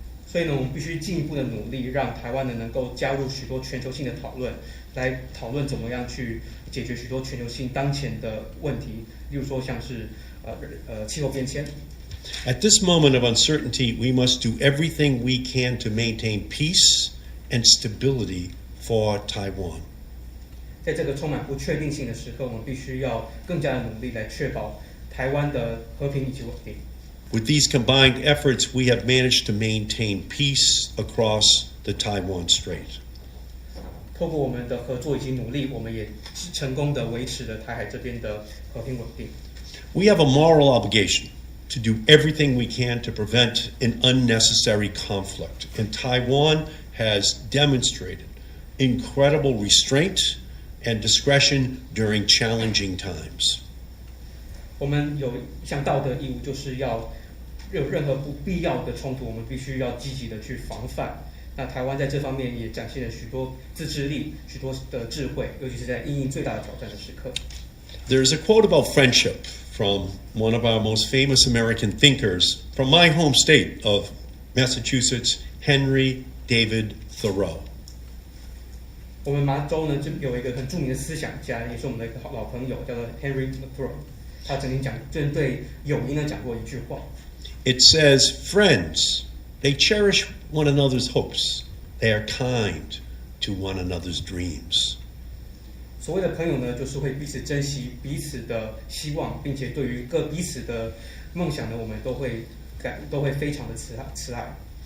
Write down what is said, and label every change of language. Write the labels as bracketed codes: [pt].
[zh] 所以呢，我们必须进一步的努力，让台湾呢能够加入许多全球性的讨论，来讨论怎么样去解决许多全球性当前的问题，例如说像是气候变迁。 [en] At this moment of uncertainty, we must do everything we can to maintain peace and stability for Taiwan. [zh] 在这个充满不确定性的时刻，我们必须要更加的努力来确保台湾的和平以及稳定。 [en] With these combined efforts, we have managed to maintain peace across the Taiwan Strait. [zh] 透过我们的合作以及努力，我们也成功的维持了台海这边的和平稳定。 [en] We have a moral obligation to do everything we can to prevent an unnecessary conflict, and Taiwan has demonstrated incredible restraint and discretion during challenging times. [zh] 我们有一项道德义务，就是要有任何不必要的冲突，我们必须要积极的去防范。那台湾在这方面也展现了许多自制力、许多的智慧，尤其是在因应最大的挑战的时刻。 [en] There's a quote about friendship from one of our most famous American thinkers from my home state of Massachusetts, Henry David Thoreau. [zh] 我们麻州呢，就有一个很著名的思想家，也是我们的一个老朋友，叫做 Henry Thoreau。他曾经针对友谊呢讲过一句话。 [en] It says, "Friends, they cherish one another's hopes. They are kind to one another's dreams." [zh] 所谓的朋友呢，就是会彼此珍惜彼此的希望，并且对于彼此的梦想呢，我们都会非常的慈爱。